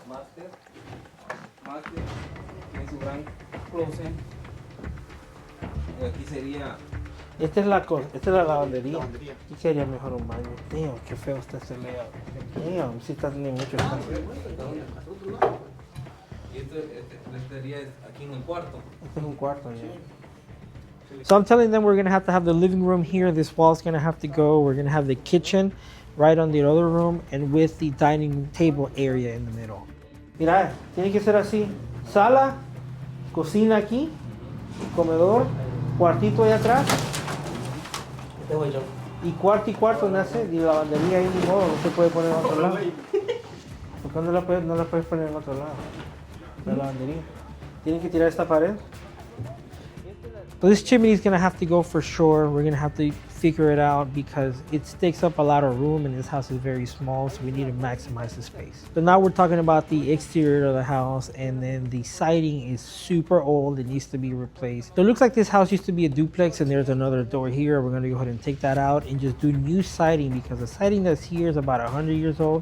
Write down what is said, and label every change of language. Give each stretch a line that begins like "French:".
Spanish: Máster. Tiene su gran closet. Y aquí sería. Esta es la lavandería. Lavandería. Aquí sería mejor un baño. Damn, qué feo está ese layout. Damn, sí está teniendo mucho espacio. Y este sería aquí en el cuarto. Este es un cuarto, ya.
English: So I'm telling them we're gonna have to have the living room here. This wall's gonna have to go. We're gonna have the kitchen right on the other room and with the dining table area in the middle.
Spanish: Mira, tiene que ser así. Sala, cocina aquí, comedor, cuartito ahí atrás. Este voy yo. Y cuarto nace, y lavandería ahí ni modo, no se puede poner en otro lado. ¿Por qué no la puedes poner en otro lado? La lavandería. Tienen que tirar esta pared.
English: So this chimney is gonna have to go for sure. We're gonna have to figure it out because it takes up a lot of room and this house is very small, so we need to maximize the space. So now we're talking about the exterior of the house, and then the siding is super old. It needs to be replaced. So it looks like this house used to be a duplex and there's another door here. We're gonna go ahead and take that out and just do new siding because the siding that's here is about 100 years old.